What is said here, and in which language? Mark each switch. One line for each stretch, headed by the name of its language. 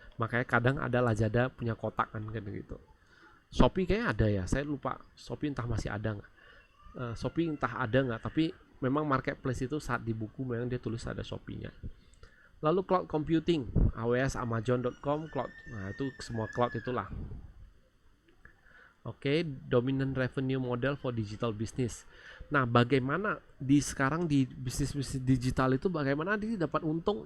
Indonesian: Makanya kadang ada Lazada punya kotak kan kayak gitu. Shopee kayaknya ada ya, saya lupa. Shopee entah masih ada nggak. Shopee entah ada nggak, tapi memang marketplace itu saat di buku memang dia tulis ada Shopee-nya. Lalu cloud computing, AWS, Amazon.com, cloud. Nah, itu semua cloud itulah.
English: Oke, dominant revenue model for digital business.
Indonesian: Nah, bagaimana sekarang di bisnis-bisnis digital itu bagaimana dia dapat untung?